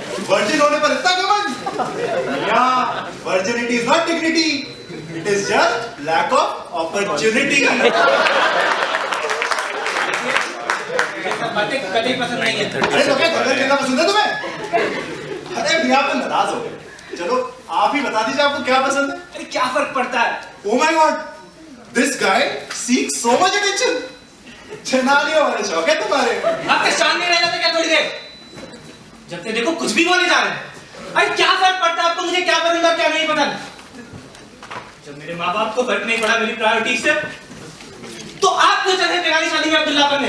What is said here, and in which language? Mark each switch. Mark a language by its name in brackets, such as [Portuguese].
[Hindi] Virgin होने पर इतना घमंड? मियां, [English] Virginity is not dignity, it is just lack of opportunity. [Hindi] बातें कभी पसंद नहीं है। अरे तो क्या गलत कहना पसंद है तुम्हें? अरे मियां, आप तो नाराज हो गए। चलो आप ही बता दीजिए आपको क्या पसंद है। अरे क्या फर्क पड़ता है? [English] Oh my God, this guy seeks so much attention. [Hindi] चनालियों वाले शौक है तुम्हारे। आपके शान में रह जाते क्या थोड़ी देर? जब से देखो कुछ भी बोले जा रहे हैं। अरे क्या फर्क पड़ता है आपको मुझे क्या पसंद और क्या नहीं पसंद? जब मेरे माँ बाप को फर्क नहीं पड़ा मेरी प्रायोरिटी से, तो आप क्यों चले बेगानी शादी में अब्दुल्ला बनने?